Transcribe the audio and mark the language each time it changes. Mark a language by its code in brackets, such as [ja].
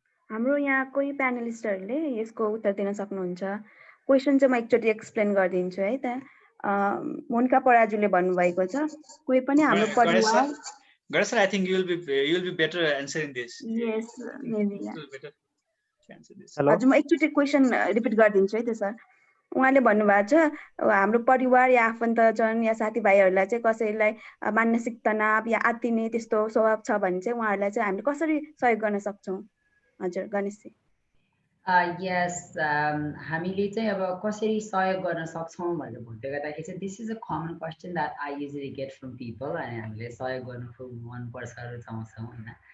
[ne] हाम्रो यहाँ कोही प्यानलिस्टहरूले यसको उत्तर दिन सक्नुहुन्छ. क्वेसन चाहिँ म एकचोटि एक्सप्लेन गरिदिन्छु है त. मोनिका पराजुले भन्नुभएको छ कोही पनि हाम्रो परिवार. [en] Ganesh, I think you will be better answering this. Yes, maybe. You will better answer this. Hello. [ne] हजुर, म एकचोटि क्वेसन रिपिट गरिदिन्छु है त सर. उहाँले भन्नुभएको छ हाम्रो परिवार या आफन्तजन या साथीभाइहरूलाई चाहिँ कसैलाई मानसिक तनाव या आत्तिने त्यस्तो स्वभाव छ भने चाहिँ उहाँहरूलाई चाहिँ हामीले कसरी सहयोग गर्न सक्छौँ? हजुर गणेशजी। यस हामीले चाहिँ अब कसरी सहयोग गर्न सक्छौँ भनेर भन्दै गर्दाखेरि चाहिँ [en] this is a common question that I usually get from people [ne] अनि हामीले सहयोग गर्नु मनपर्छ रुचाउँछौँ होइन।